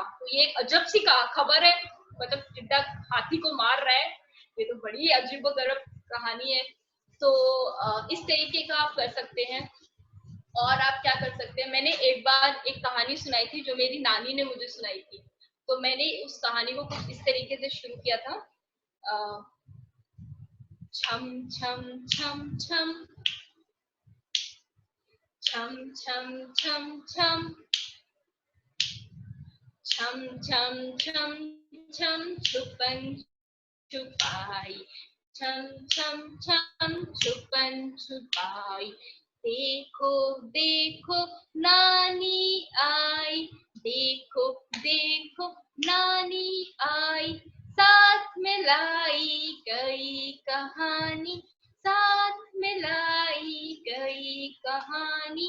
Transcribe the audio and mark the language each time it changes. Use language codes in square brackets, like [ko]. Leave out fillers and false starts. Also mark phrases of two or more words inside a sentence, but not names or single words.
[hi] तो ये एक अजब सी खबर है, मतलब टिड्डा हाथी को मार रहा है, ये तो बड़ी अजीबोगरीब कहानी है। तो इस तरीके का आप कर सकते हैं। और आप क्या कर सकते हैं, मैंने एक बार एक कहानी सुनाई थी जो मेरी नानी ने मुझे सुनाई थी। तो मैंने उस कहानी को कुछ इस तरीके से शुरू किया था। छम छम छम छम छम छम छम छम छम छम छम छम छुपन छुपाई, छम छम छम छुपन छुपाई। देखो देखो नानी आई, देखो देखो नानी आई, साथ में लाई गई कहानी, साथ में लाई गई कहानी।